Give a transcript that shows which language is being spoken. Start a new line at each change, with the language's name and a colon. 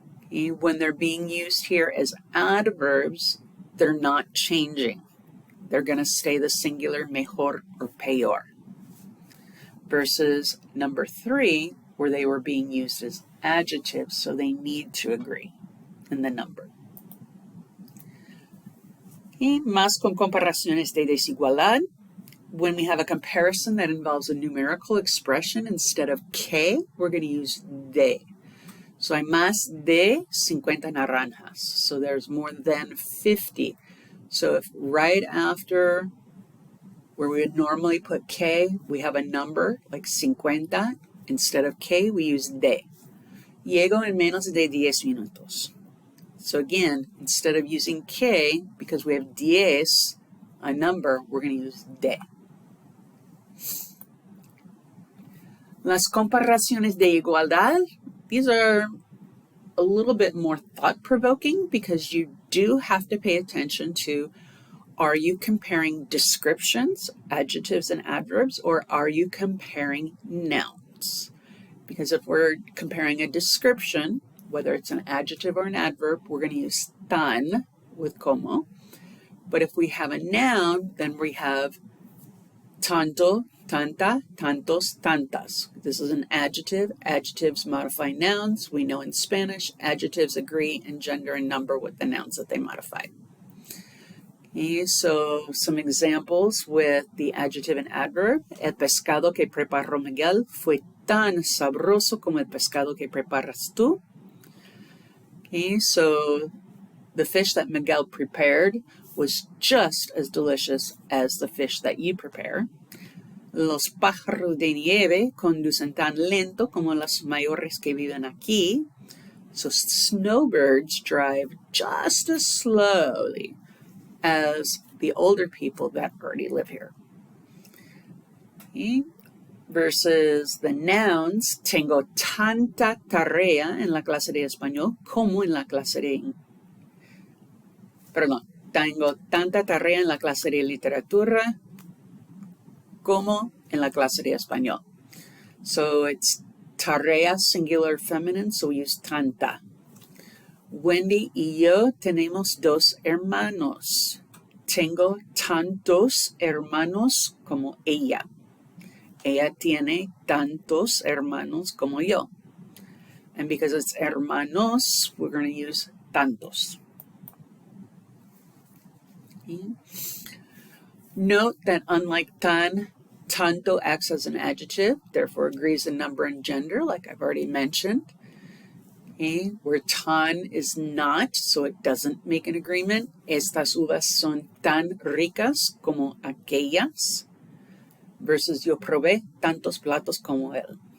English: And when they're being used here as adverbs, they're not changing. They're going to stay the singular mejor or peor. Versus number 3, where they were being used as adjectives, so they need to agree in the number.
Spanish: Y más con comparaciones de desigualdad.
English: when we have a comparison that involves a numerical expression, instead of que, we're going to use de. So
Spanish: hay más de 50 naranjas.
English: So there's more than 50. So if right after where we would normally put que, we have a number like 50, instead of que, we use de.
Spanish: Llego en menos de 10 minutos.
English: So again, instead of using que, because we have 10, a number, we're going to use de.
Spanish: Las comparaciones de igualdad,
English: these are a little bit more thought-provoking because you do have to pay attention to, are you comparing descriptions, adjectives and adverbs, or are you comparing nouns? Because if we're comparing a description, whether it's an adjective or an adverb, we're going to use tan with como. But if we have a noun, then we have tanto, tanta, tantos, tantas. This is an adjective. Adjectives modify nouns. We know in Spanish, adjectives agree in gender and number with the nouns that they modify. Okay, so some examples with the adjective and adverb.
Spanish: El pescado que preparó Miguel fue tan sabroso como el pescado que preparas tú.
English: Okay, so the fish that Miguel prepared was just as delicious as the fish that you prepare.
Spanish: Los pájaros de nieve conducen tan lento como los mayores que viven aquí.
English: So snowbirds drive just as slowly as the older people that already live here. Okay. Versus the nouns,
Spanish: tengo tanta tarea en la clase de español como en la clase de... Perdón, tengo tanta tarea en la clase de literatura como en la clase de español.
English: So it's tarea singular feminine, so we use tanta.
Spanish: Wendy y yo tenemos 2 hermanos. Tengo tantos hermanos como ella. Ella tiene tantos hermanos como yo.
English: And because it's hermanos, we're going to use tantos. Okay. Note that unlike tan, tanto acts as an adjective, therefore agrees in number and gender, like I've already mentioned. Okay. Where tan is not, so it doesn't make an agreement.
Spanish: Estas uvas son tan ricas como aquellas. Versus yo probé tantos platos como él.